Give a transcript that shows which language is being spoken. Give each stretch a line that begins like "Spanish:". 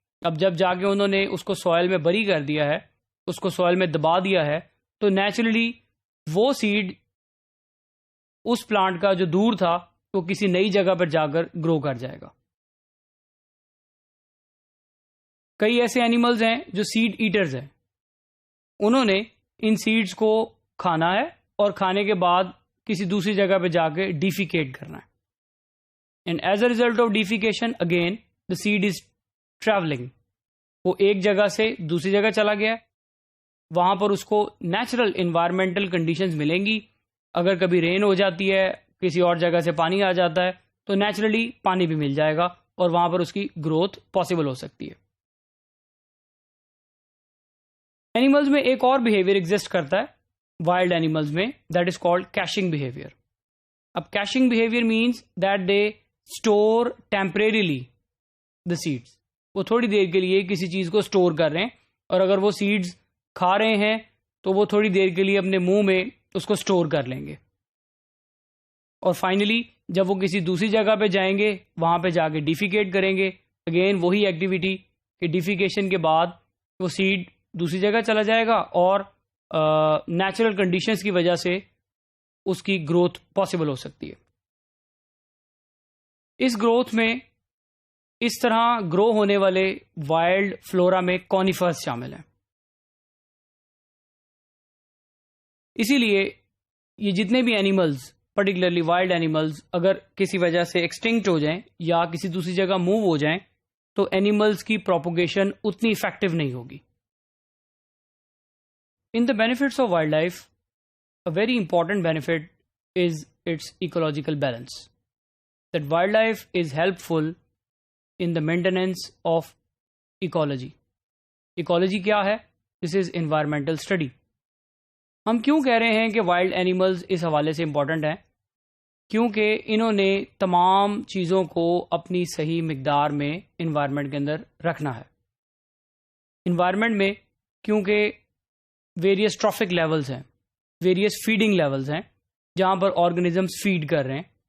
Urdu: اب جب جا کے انہوں نے اس کو سوائل میں بری کر دیا ہے, اس کو سوائل میں دبا دیا ہے, تو نیچرلی وہ سیڈ اس پلانٹ کا جو دور تھا وہ کسی نئی جگہ پر جا کر گرو کر جائے گا. کئی ایسے اینیملز ہیں جو سیڈ ایٹرز ہیں, انہوں نے ان سیڈز کو کھانا ہے اور کھانے کے بعد کسی دوسری جگہ پہ جا کے ڈیفیکیٹ کرنا ہے.
English: And as a result of defecation again the seed is travelling.
Urdu: وہ ایک جگہ سے دوسری جگہ چلا گیا, وہاں پر اس کو نیچرل انوائرمنٹل کنڈیشنز ملیں گی. اگر کبھی رین ہو جاتی ہے, کسی اور جگہ سے پانی آ جاتا ہے, تو نیچرلی پانی بھی مل جائے گا اور وہاں پر اس کی گروتھ پاسبل ہو سکتی ہے. اینیملز میں ایک اور بیہیویئر ایگزسٹ کرتا ہے وائلڈ اینیملز میں,
English: That is called caching behaviour. اب caching behaviour means that they store temporarily the seeds.
Urdu: وہ تھوڑی دیر کے لیے کسی چیز کو اسٹور کر رہے ہیں, اور اگر وہ سیڈز کھا رہے ہیں تو وہ تھوڑی دیر کے لیے اپنے منہ میں اس کو اسٹور کر لیں گے, اور فائنلی جب وہ کسی دوسری جگہ پہ جائیں گے وہاں پہ جا کے ڈیفیکیٹ کریں گے. اگین وہی ایکٹیویٹی کہ ڈیفیکیشن کے بعد وہ سیڈ دوسری جگہ چلا جائے گا اور نیچرل کنڈیشنز کی وجہ سے اس کی گروتھ پاسبل ہو سکتی ہے. اس گروتھ میں اس طرح گرو ہونے والے وائلڈ فلورا میں کونیفرز شامل ہیں. اسی لیے یہ جتنے بھی اینیملز, پرٹیکولرلی وائلڈ اینیملز, اگر کسی وجہ سے ایکسٹنکٹ ہو جائیں یا کسی دوسری جگہ موو ہو جائیں تو اینیملز کی پروپوگیشن اتنی افیکٹو نہیں ہوگی.
English: In the benefits of wildlife, a very important benefit is its ecological balance. That wildlife is helpful in the maintenance of ecology. Ecology
Urdu: کیا ہے؟
English: This is environmental study.
Urdu: ہم کیوں کہہ رہے ہیں کہ وائلڈ اینیملز اس حوالے سے امپورٹنٹ ہیں؟ کیونکہ انہوں نے تمام چیزوں کو اپنی صحیح مقدار میں انوائرمنٹ کے اندر رکھنا ہے. انوائرمنٹ میں کیونکہ ویریس ٹرافک لیولز ہیں, ویریس فیڈنگ لیولز ہیں جہاں پر آرگنزمس فیڈ کر رہے ہیں.